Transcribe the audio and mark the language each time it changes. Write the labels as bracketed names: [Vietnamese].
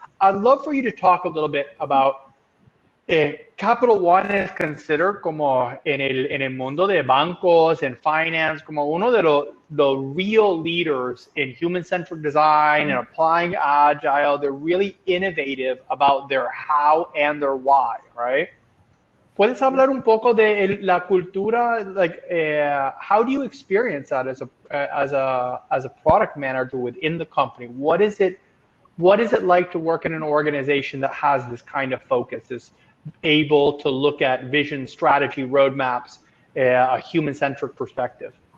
[English] I'd love for you to talk a little bit about Capital One is considered [Spanish] como en el mundo de bancos [English] and finance [Spanish] como uno de [English] the real leaders in human-centered design and applying agile. They're really innovative about their how and their why, right? [Spanish] ¿Puedes hablar un poco de la cultura? [English] Like, how do you experience that as a product manager within the company? What is it like to work in an organization that has this kind of focus, is able to look at vision, strategy, roadmaps, a human-centric perspective?